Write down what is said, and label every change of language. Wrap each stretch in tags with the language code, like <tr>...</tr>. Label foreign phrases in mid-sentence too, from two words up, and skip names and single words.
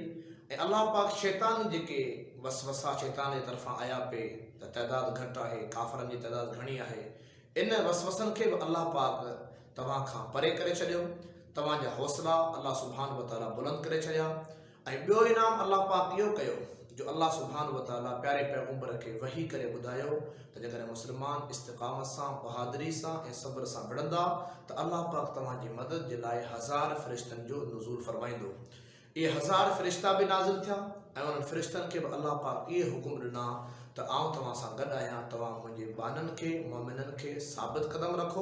<sd>ऐं अल्लाह पाक शैतान जेके वसवसा शैतान जे तरफ़ां आया पे त तइदादु घटि आहे, काफ़रनि जी तइदादु घणी आहे, इन वसवसनि खे बि अल्लाह पाक तव्हां खां परे करे छॾियो। तव्हांजा हौसला</sd> <ar>الله سبحانه وتعالى</ar> <sd>बुलंद करे छॾिया। ऐं ॿियो इनाम अल्लाह पाक इहो कयो जो</sd> <ar>الله سبحانه وتعالى</ar> <sd>प्यारे पैगंबर खे वही करे ॿुधायो त जेकॾहिं मुस्लमान इस्तिक़ामत सां, बहादुरी सां ऐं सब्र सां विढ़ंदा त अल्लाह पाक तव्हांजी मदद जे लाइ 1000 फ़रिश्तनि जो नुज़ूल फरमाईंदो। इहे 1000 फ़रिश्ता बि नाज़िल थिया ऐं उन्हनि फ़रिश्तनि खे बि अल्लाह पाक इहे हुकुम ॾिना त आउं तव्हां सां गॾु आहियां, तव्हां मुंहिंजे बाननि खे, मोमिननि खे साबित क़दम रखो।</sd>